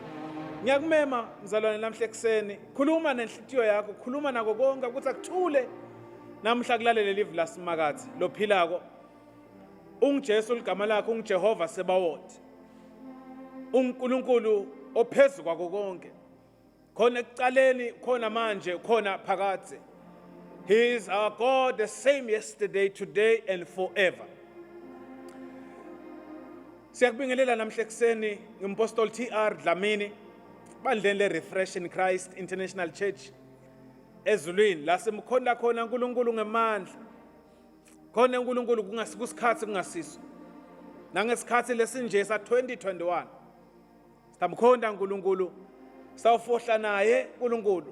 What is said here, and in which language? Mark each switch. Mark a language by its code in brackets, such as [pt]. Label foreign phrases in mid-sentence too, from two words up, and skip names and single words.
[ss] Ngiyakumema mzalwane namhle ekseni, khuluma nenhlitiyo yakho, khuluma nako konke ukuthi akuthule namhla kulalele live lasimakadzi lophilako. UnguJesu ligama lakhe, unguJehova Sebawothi. UNkulunkulu ophezulu kwako konke. Khona ekucaleni, khona manje, khona phakade. [en] He is our God, the same yesterday, today and forever. [ss] Siyakubingelela namhle ekseni ngimPostoli TR Dlamini. Bandleni le-Refresh in Christ International Church ezulwini la simkhonda khona uNkulunkulu ngemandla. Khona uNkulunkulu kusikhathi kungasiso. Nangesikhathi lesinje sa 2021. Sitamkhonda uNkulunkulu. Sawufohla naye uNkulunkulu.